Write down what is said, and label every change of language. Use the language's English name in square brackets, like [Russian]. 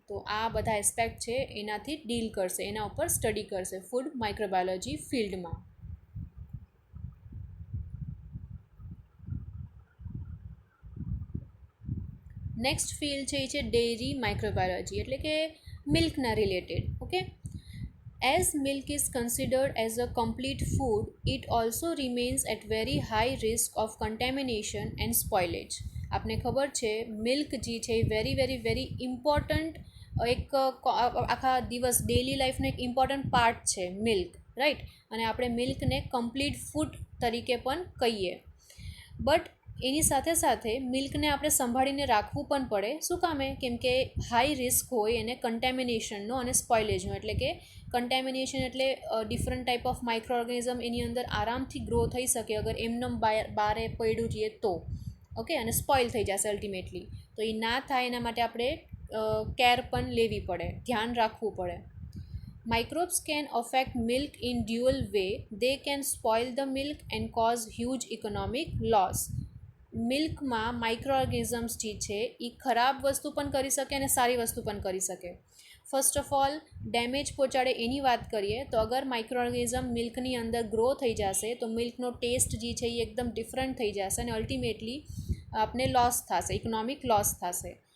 [Gujarati] તો આ બધા એસ્પેક્ટ છે એનાથી ડીલ કરશે, એના ઉપર સ્ટડી કરશે ફૂડ માઇક્રોબાયોલોજી ફિલ્ડમાં. નેક્સ્ટ ફિલ્ડ છે એ છે ડેરી માઇક્રોબાયોલોજી, એટલે કે મિલ્કના related. [English] Okay, as milk is considered as a complete food, it also remains at very high risk of contamination and spoilage. [Gujarati] આપને ખબર છે મિલ્ક જે છે એ વેરી ઇમ્પોર્ટન્ટ એક આખા દિવસ ડેલી લાઈફનો એક ઇમ્પોર્ટન્ટ પાર્ટ છે મિલ્ક, રાઈટ? અને આપણે મિલ્કને કમ્પ્લીટ ફૂડ તરીકે પણ કહીએ. બટ એની સાથે સાથે મિલ્કને આપણે સંભાળીને રાખવું પણ પડે. શું કામે? કેમ કે હાઈ રિસ્ક હોય એને કન્ટેમિનેશનનો અને સ્પોઇલેજનો. એટલે કે કન્ટેમિનેશન એટલે [English] different type of micro organism [Gujarati] એની અંદર આરામથી ગ્રો થઈ શકે અગર એમનેમ બારે પડ્યું રહીએ તો. ઓકે, અને સ્પોઇલ થઈ જશે અલ્ટિમેટલી. તો એ ના થાય એના માટે આપણે કેર પણ લેવી પડે, ધ્યાન રાખવું પડે. [English] Microbes can affect milk in dual way. They can spoil the milk and cause huge economic loss. [Gujarati] મિલ્કમાં micro organisms જે છે એ ખરાબ વસ્તુ પણ કરી શકે અને સારી વસ્તુ પણ કરી શકે. [English] first of all [Gujarati] ડેમેજ પહોંચાડે એની વાત કરીએ તો અગર માઇક્રો ઓર્ગેનિઝમ મિલ્કની અંદર ગ્રો થઈ જશે તો મિલ્કનો ટેસ્ટ જે છે એ એકદમ ડિફરન્ટ થઈ જશે અને અલ્ટિમેટલી આપને લોસ થશે, ઇકોનોમિક લોસ થશે.